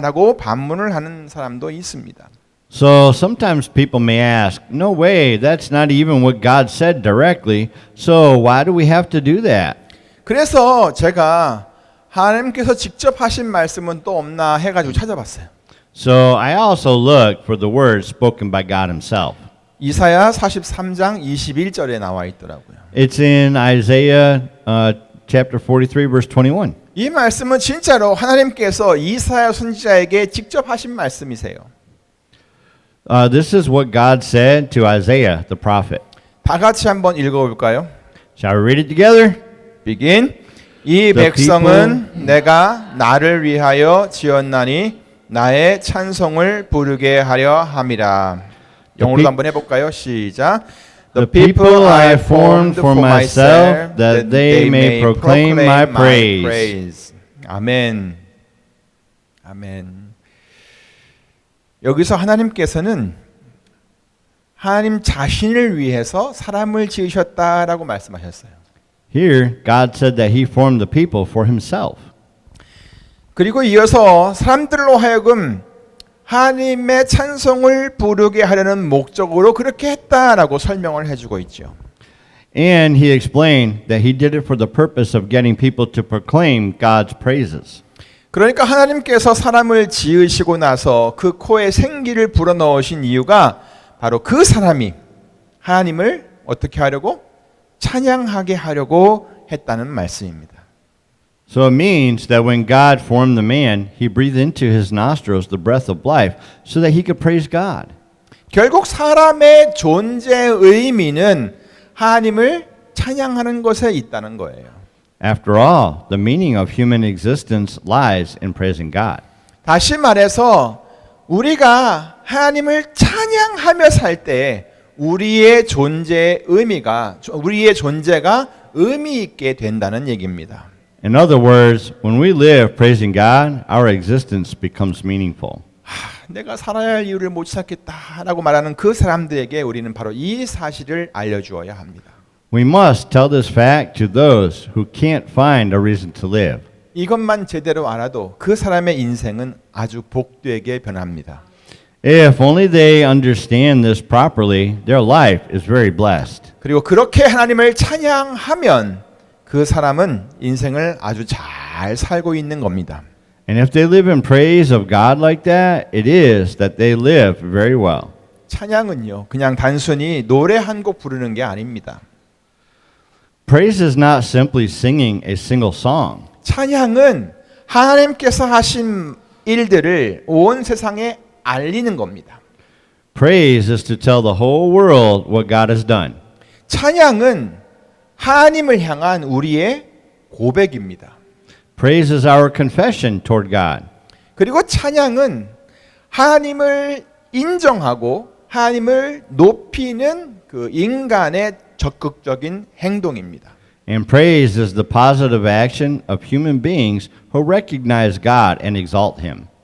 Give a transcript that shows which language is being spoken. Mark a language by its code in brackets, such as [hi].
[ko] 라고 반문을 하는 사람도 있습니다. [en] So sometimes people may ask, no way, that's not even what God said directly, so why do we have to do that? [ko] 그래서 제가 하나님께서 직접 하신 말씀은 또 없나 해가지고 찾아봤어요. [en] So I also looked for the words spoken by God himself. [ko] 이사야 43장 21절에 나와 있더라고요. [en] It's in Isaiah chapter 43 verse 21. [ko] 이 말씀은 진짜로 하나님께서 이사야 선지자에게 직접 하신 말씀이세요. [en] This is what God said to Isaiah the prophet. [ko] 다 같이 한번 읽어볼까요? [en] Shall we read it together? begin. [ko] 이 백성은 내가 나를 위하여 지었나니 나의 찬송을 부르게 하려 함이라. 영어로도 한번 해볼까요? 시작. [en] The people I have formed for myself, that they may proclaim my praise. [ko] 아멘. 아멘. 여기서 하나님께서는 하나님 자신을 위해서 사람을 지으셨다라고 말씀하셨어요. [en] Here, God said that He formed the people for Himself. [ko] 그리고 이어서 사람들로 하여금 하나님의 찬송을 부르게 하려는 목적으로 그렇게 했다라고 설명을 해주고 있죠. [en] And He explained that He did it for the purpose of getting people to proclaim God's praises. [ko] 그러니까 하나님께서 사람을 지으시고 나서 그 코에 생기를 불어넣으신 이유가 바로 그 사람이 하나님을 어떻게 하려고? 찬양하게 하려고 했다는 말씀입니다. [en] So it means that when God formed the man, He breathed into his nostrils the breath of life so that he could praise God. [ko] 결국 사람의 존재의 의미는 하나님을 찬양하는 것에 있다는 거예요. [en] After all, the meaning of human existence lies in praising God. [ko] 다시 말해서 우리가 하나님을 찬양하며 살 때 우리의 존재의 의미가 우리의 존재가 의미 있게 된다는 얘기입니다. [en] In other words, when we live praising God, our existence becomes meaningful. [ko] 내가 살아야 할 이유를 못 찾겠다라고 말하는 그 사람들에게 우리는 바로 이 사실을 알려주어야 합니다. [en] We must tell this fact to those who can't find a reason to live. [ko] 이것만 제대로 알아도 그 사람의 인생은 아주 복되게 변합니다. [en] If only they understand this properly, their life is very blessed. [ko] 그리고 그렇게 하나님을 찬양하면 그 사람은 인생을 아주 잘 살고 있는 겁니다. [en] And if they live in praise of God like that, it is that they live very well. [ko] 찬양은요, 그냥 단순히 노래 한 곡 부르는 게 아닙니다. [en] Praise is not simply singing a single song. [ko] 찬양은 하나님께서 하신 일들을 온 세상에 알리는 겁니다. [en] Praise is to tell the whole world what God has done. [ko] 찬양은 하나님을 향한 우리의 고백입니다. [en] Praise is our confession toward God. [ko] 그리고 찬양은 하나님을 인정하고 하나님을 높이는 그 인간의 적극적인 행동입니다. [en] And praise is the positive action of human beings who recognize God and exalt Him.